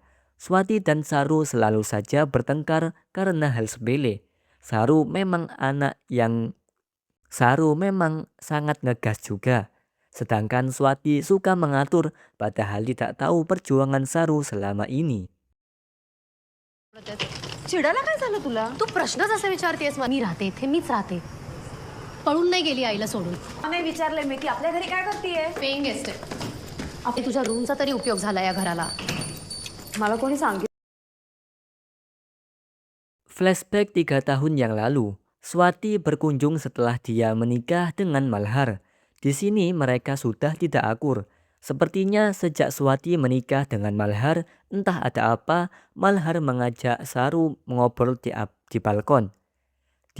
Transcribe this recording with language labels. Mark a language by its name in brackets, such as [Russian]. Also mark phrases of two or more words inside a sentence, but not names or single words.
[Indonesian] Swati dan Saru selalu saja bertengkar karena hal sepele. Saru memang sangat ngegas juga. Sedangkan Swati suka mengatur padahal tidak tahu perjuangan Saru selama ini. [Marathi] चिडायला काय झालं तुला? तू प्रश्नच असे विचारतेस. मी राहते इथे, मीच राहते. पळून नाही गेली आईला सोडून. नाही विचारले मी ती आपल्या घरी काय करतेय? [English] paying guest [Marathi] आहे. आपल्या तुझ्या रूमचा तरी उपयोग झाला या घराला. मला कोणी सांगितलं? [Indonesian] Flashback 3 tahun yang lalu, Swati berkunjung setelah dia menikah dengan Malhar. Di sini mereka sudah tidak akur. Sepertinya sejak Swati menikah dengan Malhar, entah ada apa, Malhar mengajak Saru mengobrol di balkon.